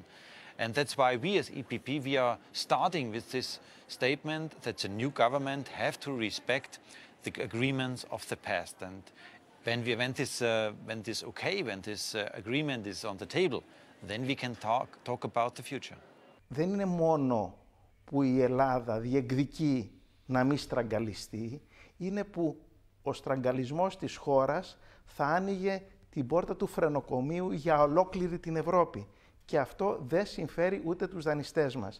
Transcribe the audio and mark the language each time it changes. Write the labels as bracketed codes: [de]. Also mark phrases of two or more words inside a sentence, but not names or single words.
[en] And that's why we as EPP, we are starting with this statement that the new government have to respect the agreements of the past. And when this agreement is on the table, then we can talk about the future. [el] Δεν είναι μόνο που η Ελλάδα διεκδικεί να μην στραγγαλιστεί, είναι που ο στραγγαλισμός της χώρας θα άνοιγε την πόρτα του φρενοκομείου για ολόκληρη την Ευρώπη. Και αυτό δεν συμφέρει ούτε τους δανειστές μας.